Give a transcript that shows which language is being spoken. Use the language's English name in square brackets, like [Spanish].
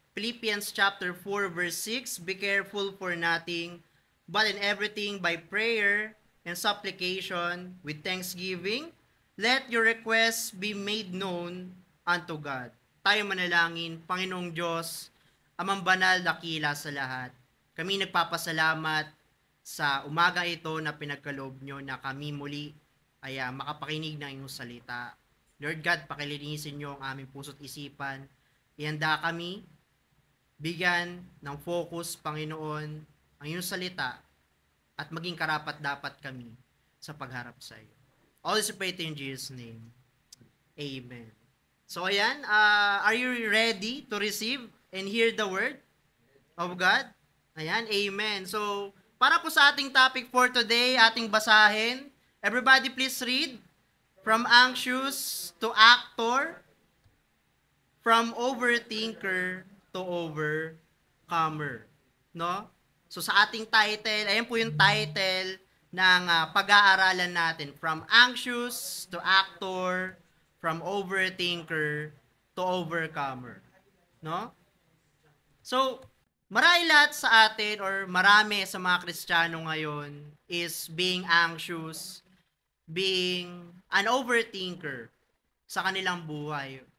[English] Philippians chapter 4 verse 6, be careful for nothing, but in everything by prayer and supplication with thanksgiving, let your requests be made known unto God. [Filipino] Tayo manalangin, Panginoong Diyos, amang banal, dakila sa lahat. Kami nagpapasalamat sa umaga ito na pinagkaloob nyo na kami muli ay makapakinig ng inyong salita. Lord God, pakilinisin nyo ang aming puso't isipan. Ihanda kami, bigyan ng focus, Panginoon, ang iyong salita at maging karapat-dapat kami sa pagharap sa iyo. [English] All this pray in Jesus' name. Amen. So ayan, are you ready to receive and hear the word of God? Ayan, amen. [Filipino] So, para po sa ating topic [English] for today, [Filipino] ating basahin. [English] Everybody please read. From anxious to actor, from overthinker to overcomer. No? [Filipino] So sa ating title, ayan po yung title ng pag-aaralan natin. [English] From anxious to actor, from overthinker to overcomer. No? [Filipino] So, marami lahat sa atin or marami sa mga Kristiyano ngayon is [English] being anxious, being an overthinker [Filipino] sa kanilang buhay.